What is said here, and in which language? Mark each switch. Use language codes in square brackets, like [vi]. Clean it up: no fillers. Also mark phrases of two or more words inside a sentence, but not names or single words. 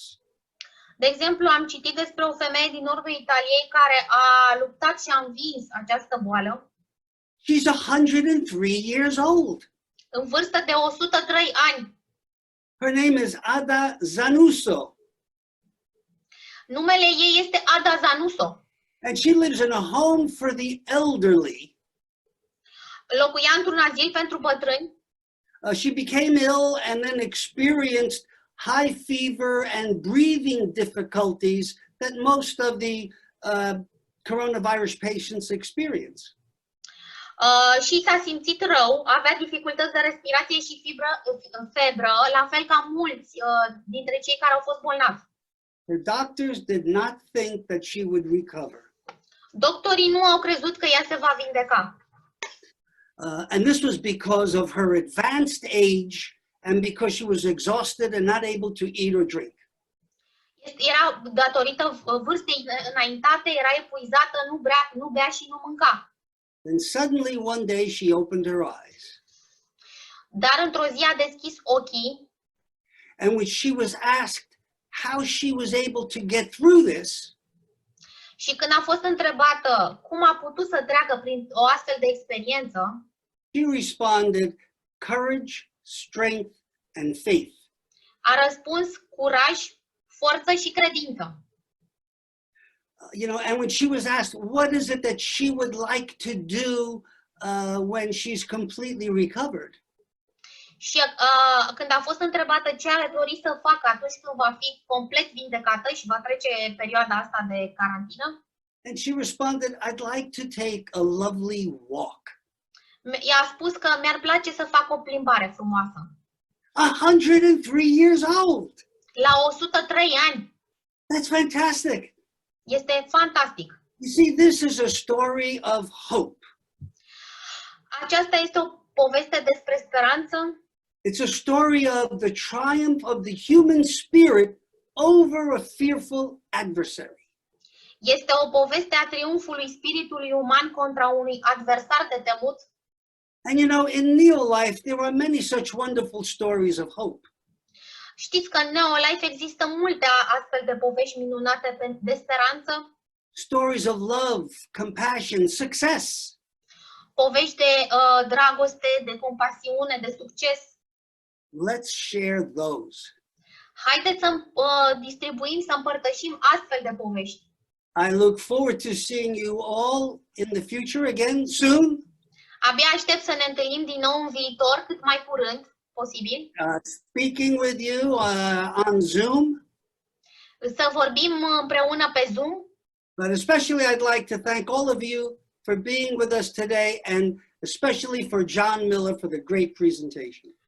[ro] De exemplu, am citit despre o femeie din nordul Italiei care a luptat și a învins această boală. [en] She's 103 years old. [ro] În vârstă de 103 ani. [en] Her name is Ada Zanuso. [ro] Numele ei este Ada Zanuso. [en] And she lives in a home for the elderly. [ro] Locuia într-un azil pentru bătrâni. [en] She became ill and then experienced high fever and breathing difficulties that most of the coronavirus patients experience. [ro] Și s-a simțit rău, avea dificultăți de respirație și febră, la fel ca mulți dintre cei care au fost bolnavi. [en] Her doctors did not think that she would recover. [ro] Doctorii nu au crezut că ea se va vindeca. [en] And this was because of her advanced age and because she was exhausted and not able to eat or drink. [ro] Era datorită vârstei înaintate, era epuizată, nu bea și nu mânca. [en] Then suddenly one day she opened her eyes. [ro] Dar într-o zi a deschis ochii. [en] And when she was asked how she was able to get through this, [ro] și când a fost întrebată cum a putut să treacă prin o astfel de experiență, [en] she responded, courage, strength, and faith. [ro] A răspuns curaj, forță și credință. [en] You know, and when she was asked, what is it that she would like to do when she's completely recovered? [ro] Și când a fost întrebată ce ar dori să facă atunci când va fi complet vindecată și va trece perioada asta de carantină, [en] and she responded, I'd like to take a lovely walk. [ro] I-a spus că mi-ar place să fac o plimbare frumoasă. [en] 103 years old. [ro] La 103 ani. [en] That's fantastic. [ro] Este fantastic. [en] You see, this is a story of hope. [ro] Aceasta este o poveste despre speranță. [en] It's a story of the triumph of the human spirit over a fearful adversary. [ro] Este o poveste a triumfului spiritului uman contra unui adversar de temut. [en] And you know, in NeoLife, there are many such wonderful stories of hope. [ro] Știți că în NeoLife există multe astfel de povești minunate de speranță. [en] Stories of love, compassion, success. [ro] Povești de dragoste, de compasiune, de succes. [en] Let's share those. [ro] Haideți să distribuim, să împărtășim astfel de povești. [en] I look forward to seeing you all in the future again soon. [ro] Abia aștept să ne întâlnim din nou în viitor, cât mai curând posibil. [en] Speaking with you on Zoom. [ro] Să vorbim împreună pe Zoom. [en] But especially I'd like to thank all of you for being with us today and especially for John Miller for the great presentation.